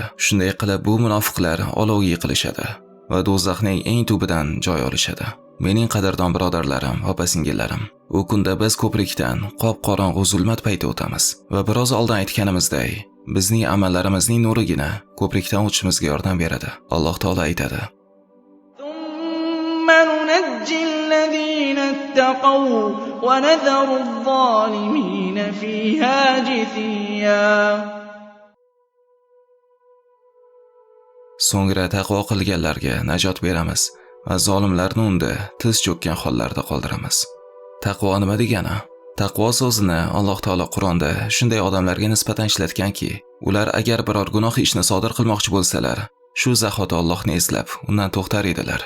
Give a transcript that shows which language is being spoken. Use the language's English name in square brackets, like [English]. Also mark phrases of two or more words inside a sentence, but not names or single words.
[Uzbek] Shunday qilib bu munofiqlar olovga yiqilishadi va do'zaxning eng tubidan joy olishadi. Mening qadrdon birodarlarim, opa-singillarim, u kunda biz ko'prikdan qop-qorong'u zulmat payti o'tamiz va biroz oldin aytganimizday, bizning amallarimizning nurigina ko'prikdan o'tishimizga yordam beradi. Alloh taolo aytadi: [Arabic] ثم ننجي الذين اتقوا ونذر الظالمين فيها جثيا. [Uzbek] So'ngra taqvo qilganlarga najot beramiz va zolimlarni unda tiz cho'kkan hollarda qoldiramiz. Taqvo nima degani? Taqvo so'zini Alloh taolo Qur'onda shunday odamlarga nisbatan ishlatganki, ular agar biror gunoh ishni sodir qilmoqchi bo'lsalar, shu zahoti Allohni eslab, undan to'xtar edilar.